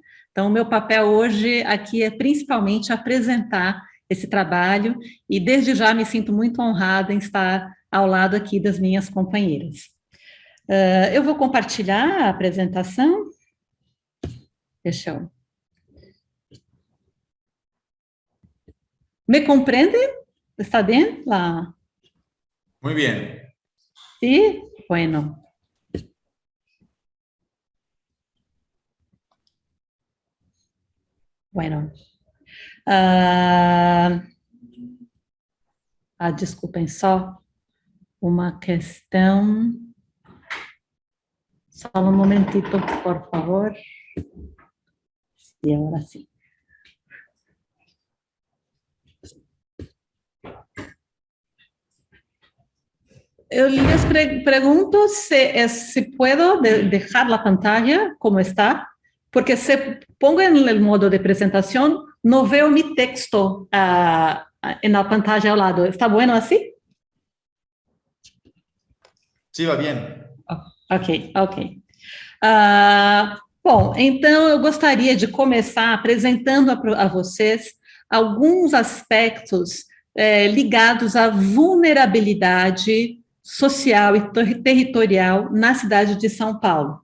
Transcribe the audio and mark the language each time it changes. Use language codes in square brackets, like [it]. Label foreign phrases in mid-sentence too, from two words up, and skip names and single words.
[pt] Então, o meu papel hoje aqui é principalmente apresentar esse trabalho e desde já me sinto muito honrada em estar ao lado aqui das minhas companheiras. Eu vou compartilhar a apresentação. Deixa eu... [es] ¿Me comprende? ¿Está bien? Muy bien. Sí, bueno. Bueno. [pt] Desculpem, só uma questão. Só um momentito, por favor. E agora sim. [es] Eu les pregunto si puedo dejar la pantalla como está, porque si pongo en el modo de presentación, no veo mi texto en la pantalla al lado. ¿Está bueno así? Sí, va bien. Ok, ok. [pt] Bom, então eu gostaria de começar apresentando a vocês alguns aspectos ligados à vulnerabilidade social e territorial na cidade de São Paulo.